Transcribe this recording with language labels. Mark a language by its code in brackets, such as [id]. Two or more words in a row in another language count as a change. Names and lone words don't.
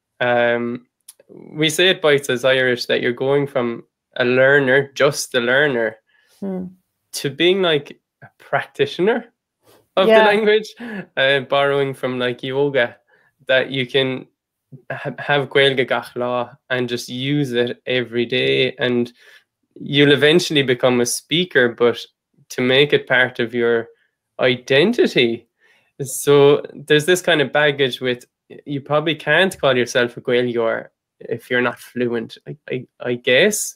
[en] We say it bites as Irish that you're going from a learner, just a learner, to being like a practitioner of the language, borrowing from like yoga, that you can have [ga] Gaeilge gach lá [en] and just use it every day, and you'll eventually become a speaker, but to make it part of your identity. So there's this kind of baggage with, you probably can't call yourself a Gaeilge if you're not fluent, I guess.